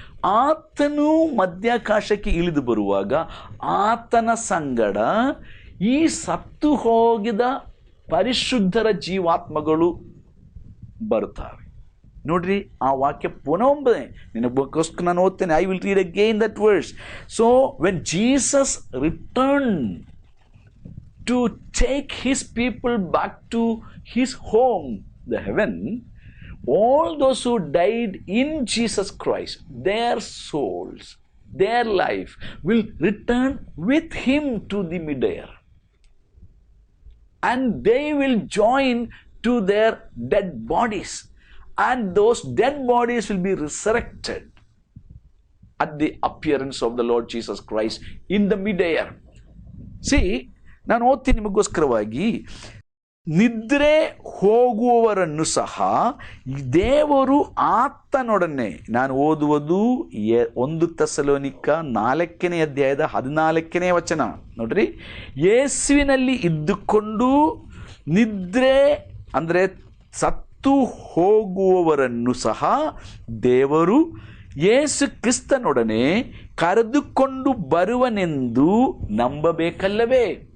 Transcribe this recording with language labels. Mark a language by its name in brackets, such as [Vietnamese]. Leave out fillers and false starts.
[Kannada] ಆತನು ಮಧ್ಯಾಕಾಶಕ್ಕೆ ಇಳಿದು ಬರುವಾಗ ಆತನ ಸಂಗಡ ಈ ಸತ್ತು ಹೋಗಿದ ಪರಿಶುದ್ಧರ ಜೀವಾತ್ಮಗಳು ಬರುತ್ತವೆ. ನೋಡ್ರಿ, ಆ ವಾಕ್ಯ ಪುನಃ ನಿನಗೋಸ್ಕರ ನಾನು ಓದ್ತೇನೆ. [English] I will read again that verse. So when Jesus return to take his people back to his home, the heaven, all those who died in Jesus Christ, their souls, their life will return with him to the mid-air, and they will join to their dead bodies, and those dead bodies will be resurrected at the appearance of the Lord Jesus Christ in the mid-air. [Kannada] See, ನಾನು ಓದ್ತೀನಿ ನಿಮಗೋಸ್ಕರವಾಗಿ. ನಿದ್ರೆ ಹೋಗುವವರನ್ನು ಸಹ ದೇವರು ಆತನೊಡನೆ, ನಾನು ಓದುವುದು 1 ಥೆಸಲೋನಿಕ 4ನೇ ಅಧ್ಯಾಯದ 14ನೇ ವಚನ. ನೋಡ್ರಿ, ಯೇಸುವಿನಲ್ಲಿ ಇದ್ದುಕೊಂಡು ನಿದ್ರೆ ಅಂದರೆ ಸತ್ತು ಹೋಗುವವರನ್ನು ಸಹ ದೇವರು ಯೇಸು ಕ್ರಿಸ್ತನೊಡನೆ ಕರೆದುಕೊಂಡು ಬರುವನೆಂದು ನಂಬಬೇಕಲ್ಲವೇ?